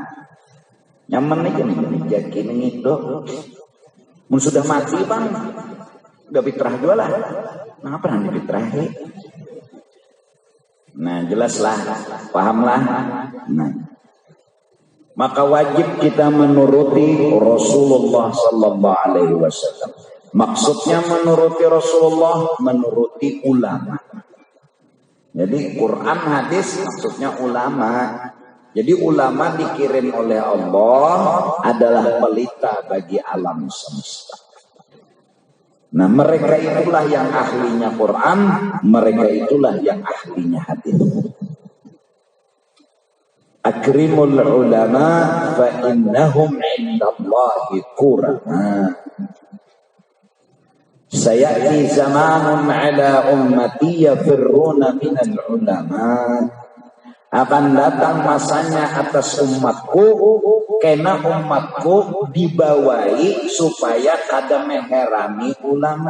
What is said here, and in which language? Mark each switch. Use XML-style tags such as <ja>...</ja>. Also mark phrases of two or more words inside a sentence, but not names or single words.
<id>Nyaman aja nih jadi itu. Mun sudah mati bang. Udah fitrah juga lah. Nah, apa nanti fitrah? Nah, jelaslah, pahamlah. Nah, maka wajib kita menuruti Rasulullah</id> <ar>صلى الله عليه وسلم.</ar> <id>Maksudnya menuruti Rasulullah, menuruti ulama. Jadi Quran hadis maksudnya ulama. Jadi ulama dikirim oleh Allah adalah pelita bagi alam semesta. Nah, mereka itulah yang ahlinya Quran, mereka itulah yang ahlinya hadis.</id> <ar>أكرموا العلماء فإنهم عند الله كرماء. سيأتي زمان على أمتي يفرون من العلماء.</ar> <id>Akan datang masanya atas umatku, karena umatku dibawahi supaya kada meherani ulama.</id>